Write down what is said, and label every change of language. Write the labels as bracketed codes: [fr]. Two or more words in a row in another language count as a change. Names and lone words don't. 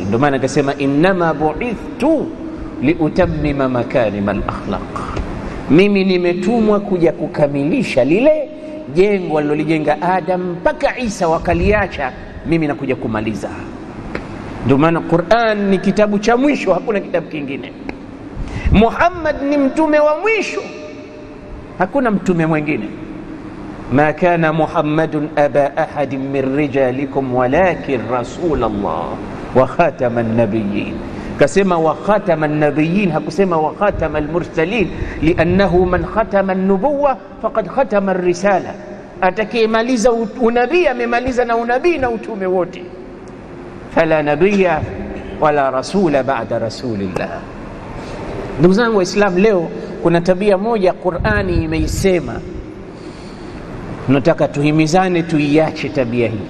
[sw] Ndio maana akasema [ar] إنما بعثت لأتمم مكارم الأخلاق, [sw] mimi nimetumwa kuja kukamilisha lile jengo alilolijenga Adam mpaka Isa wakaliacha, mimi nakuja kumaliza. Ndio maana Qur'an ni kitabu cha mwisho, hakuna kitabu kingine. Muhammad ni mtume wa mwisho, hakuna mtume mwingine. [ar] ما كان محمد أبا أحد من رجالكم ولكن رسول الله وخاتم النبيين. Kasema وخاتم النبيين, hakusema وخاتم المرسلين لأنه من ختم النبوة فقد ختم الرسالة. [sw] Atakayemaliza unabii amemaliza na unabii na utume wote. [ar] فلا نبي ولا رسول بعد رسول الله. [sw] Ndugu zangu Waislamu, leo kuna tabia moja Qur'ani imeisema, tunataka tuhimizane tuiache tabia hii.